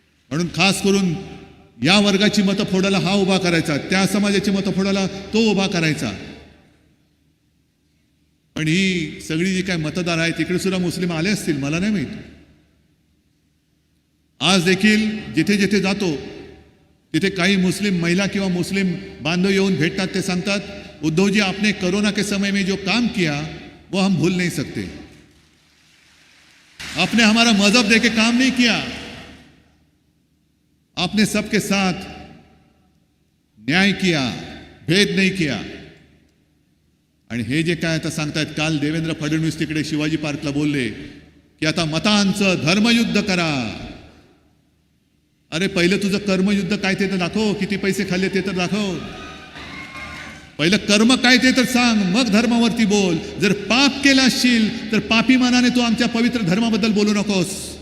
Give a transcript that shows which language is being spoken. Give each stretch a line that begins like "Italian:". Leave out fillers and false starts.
Marathi: म्हणून खास करून या वर्गाची मतं फोडायला हा उभा करायचा, त्या समाजाची मतं फोडायला तो उभा करायचा. पण ही सगळी जी काय मतदार आहेत तिकडे सुद्धा मुस्लिम आले असतील, मला नाही माहित. आज देखील जिथे जिथे जातो तिथे काही मुस्लिम महिला किंवा मुस्लिम बांधव येऊन भेटतात. ते सांगतात,
Hindi: उद्धव जी आपने कोरोना के समय में जो काम किया वो हम भूल नहीं सकते. आपने हमारा मजहब देके काम नहीं किया, आपने सबके साथ न्याय किया, भेद नहीं किया.
Marathi: आणि हे जे काय आता सांगतायत, काल देवेंद्र फडणवीस तिकडे शिवाजी पार्कला बोलले की आता मतांचं धर्मयुद्ध करा. अरे पहिलं तुझं कर्मयुद्ध काय ते तर दाखव, किती पैसे खाल्ले ते तर दाखव. पहिलं कर्म काय ते तर सांग, मग धर्मावरती बोल. जर पाप केला असशील तर पापी मानाने तू आमच्या पवित्र धर्माबद्दल बोलू नकोस.